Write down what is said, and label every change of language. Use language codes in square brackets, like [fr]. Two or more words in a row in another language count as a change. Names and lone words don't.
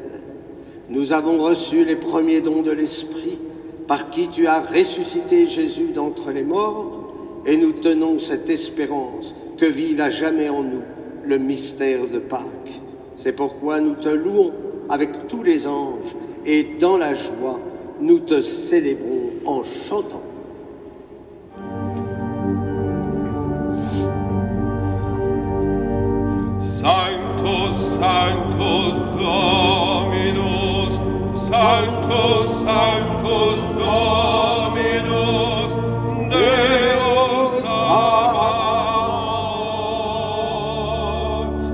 [fr] Nous avons reçu les premiers dons de l'Esprit par qui tu as ressuscité Jésus d'entre les morts et nous tenons cette espérance que vive à jamais en nous le mystère de Pâques. C'est pourquoi nous te louons avec tous les anges et dans la joie, nous te célébrons en chantant. [la] Sanctus, Sanctus Dominus, Sanctus, Sanctus Dominus, Deus Sabaoth.